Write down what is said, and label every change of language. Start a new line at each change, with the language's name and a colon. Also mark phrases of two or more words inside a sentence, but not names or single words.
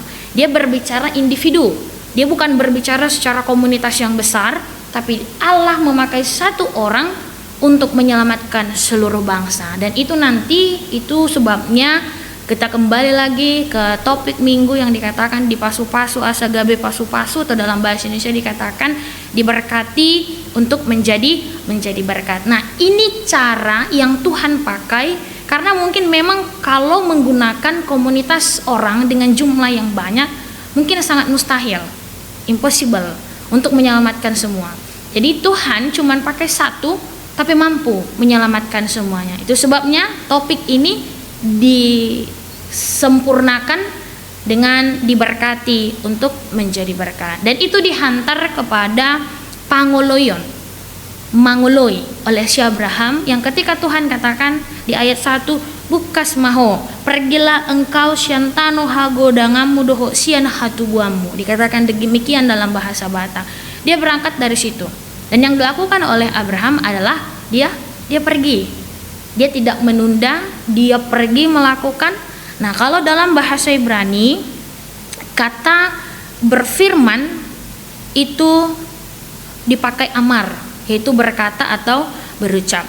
Indonesian: Dia berbicara individu, dia bukan berbicara secara komunitas yang besar, tapi Allah memakai satu orang untuk menyelamatkan seluruh bangsa. Dan itu nanti, itu sebabnya kita kembali lagi ke topik minggu yang dikatakan di
Batak Toba: pasu-pasu asagabe pasu-pasu,
Indonesian: atau dalam bahasa Indonesia dikatakan diberkati untuk menjadi berkat. Nah, ini cara yang Tuhan pakai, karena mungkin memang kalau menggunakan komunitas orang dengan jumlah yang banyak mungkin sangat mustahil, impossible untuk menyelamatkan semua. Jadi Tuhan cuma pakai satu tapi mampu menyelamatkan semuanya. Itu sebabnya topik ini disempurnakan dengan diberkati untuk menjadi berkat. Dan itu dihantar kepada mangoloi oleh si Abraham, yang ketika Tuhan katakan di ayat 1,
Batak Toba: bukas maho,
Indonesian: pergilah engkau
Batak Toba: siantano hagodangamu doho sian hatubuamu.
Indonesian: Dikatakan demikian dalam bahasa Batak. Dia berangkat dari situ. Dan yang dilakukan oleh Abraham adalah dia pergi. Dia tidak menunda, dia pergi melakukan. Nah, kalau dalam bahasa Ibrani kata berfirman itu dipakai amar, yaitu berkata atau berucap.